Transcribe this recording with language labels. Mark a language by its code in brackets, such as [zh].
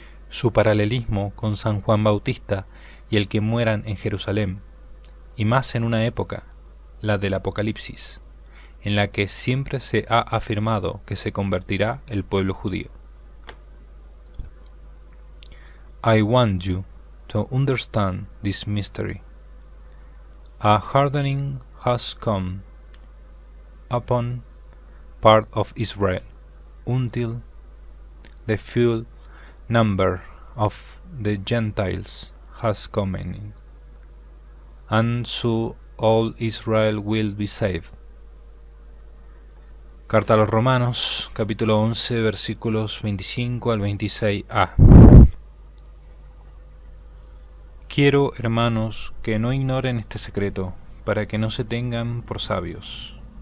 [es] Su paralelismo con San Juan Bautista y el que mueran en Jerusalén, y más en una época, la del Apocalipsis, en la que siempre se ha afirmado que se convertirá el pueblo judío. [en] I want you to understand this mystery. A hardening has come upon part of Israel until the full number of the Gentiles has come in, and so all Israel will be saved. [es] Carta a los Romanos, capítulo 11, versículos 25 al 26a. Quiero, hermanos, que no ignoren este secreto, para que no se tengan por sabios.